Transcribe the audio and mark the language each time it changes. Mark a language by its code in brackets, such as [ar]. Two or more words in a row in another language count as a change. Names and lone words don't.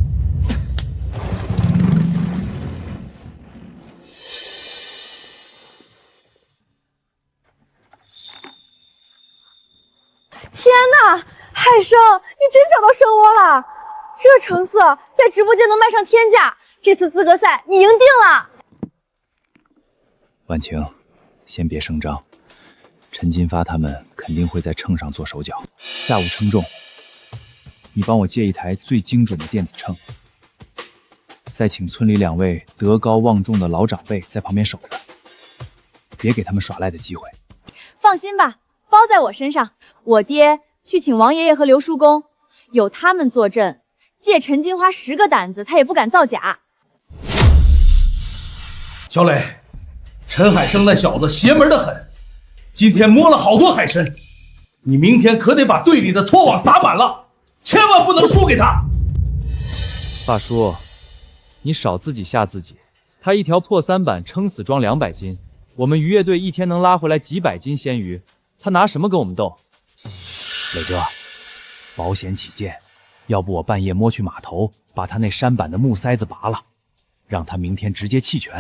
[zh] 天哪，海生，你真找到生窝了！这成色在直播间能卖上天价，这次资格赛你赢定了。婉晴，先別声張，陳金發他們肯定會在秤上做手腳，下午稱重。你幫我借一台最精準的電子秤，再請村裡2位德高望重的老長輩在旁邊守着，別給他們耍賴的機會。放心吧，包在我身上。我爹去請王爺爺和劉叔公，有他們坐鎮，借陳金花10個膽子，他也不敢造假。小磊，陳海生那小子邪門的很，今天摸了好多海參，你明天可得把队裡的拖网撒滿了，千萬不能輸給他。大叔，你少自己嚇自己，他一條破3板撐死裝200斤，我們漁業隊一天能拉回來幾百斤鮮魚，他拿什麼跟我們鬥？磊哥，保險起見，要不我半夜摸去碼頭，把他那舢板的木塞子拔了，讓他明天直接棄權。